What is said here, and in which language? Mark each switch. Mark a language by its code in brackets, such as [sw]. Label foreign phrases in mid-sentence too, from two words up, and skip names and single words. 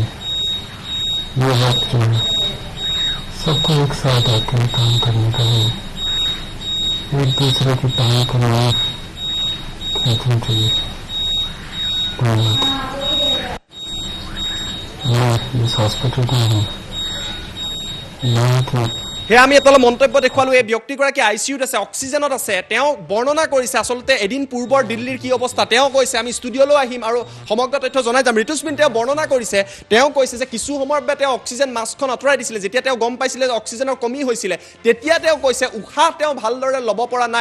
[hi] ये वक्त जो है सबको एक साथ आते हैं काम करने का लिए, एक दूसरे की टांग को नहीं खींचनी चाहिए। धन्यवाद। मैं इस हॉस्पिटल में हूँ, यहाँ की [as] সেয়া আমি এটা মন্তব্য দেখুৱালোঁ। এই ব্যক্তিগৰাকী ICUত আছে, অক্সিজেনত আছে। তেওঁ বৰ্ণনা কৰিছে আচলতে এদিন পূৰ্বৰ দিল্লীৰ কি অৱস্থা। তেওঁ কৈছে আমি ষ্টুডিঅ'লৈ আহিম আৰু সমগ্ৰ তথ্য জনাই যাম। ঋতুস্মিন তেওঁ বৰ্ণনা কৰিছে, তেওঁ কৈছে যে কিছু সময়ৰ বাবে তেওঁ অক্সিজেন মাস্কখন আঁতৰাই দিছিলে। যেতিয়া তেওঁ গম পাইছিলে যে অক্সিজেনৰ কমি হৈছিলে তেতিয়া তেওঁ কৈছে উশাহ তেওঁ ভালদৰে ল'ব পৰা নাই।